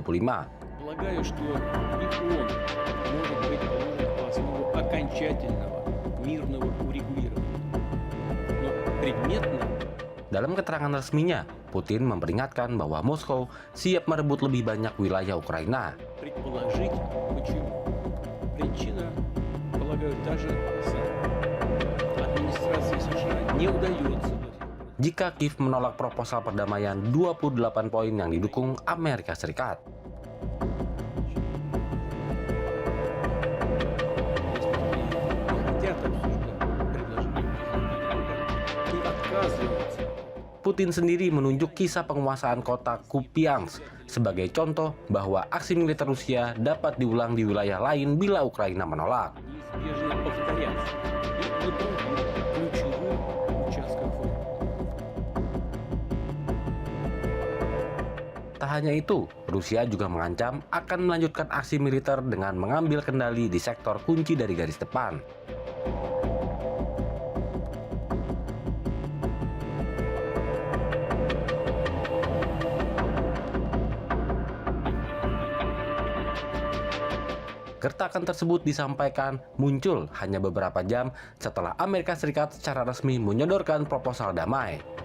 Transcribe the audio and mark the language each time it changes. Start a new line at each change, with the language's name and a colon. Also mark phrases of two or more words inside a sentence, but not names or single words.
Russian: Полагаю, что и он может быть положен в основу окончательного мирного урегулирования. Но предметно
Indonesian: Dalam keterangan resminya, Putin memperingatkan bahwa Moskow siap merebut lebih banyak wilayah Ukraina.
Russian: предположить, почему. Причина, полагаю, та же самая. Администрации США не удается до сих пор.
Indonesian: Jika Kiev menolak proposal perdamaian 28 poin yang didukung Amerika Serikat.
Russian: Если хотят обсуждать предложение и отказываются.
Indonesian: Putin sendiri menunjuk kisah penguasaan kota Kupiansk sebagai contoh bahwa aksi militer Rusia dapat diulang di wilayah lain bila Ukraina menolak.
Russian: Неизбежно повторяться и на других ключевых участках фронта.
Indonesian: Tak hanya itu, Rusia juga mengancam akan melanjutkan aksi militer dengan mengambil kendali di sektor kunci dari garis depan. Gertakan tersebut disampaikan muncul hanya beberapa jam setelah Amerika Serikat secara resmi menyodorkan proposal damai.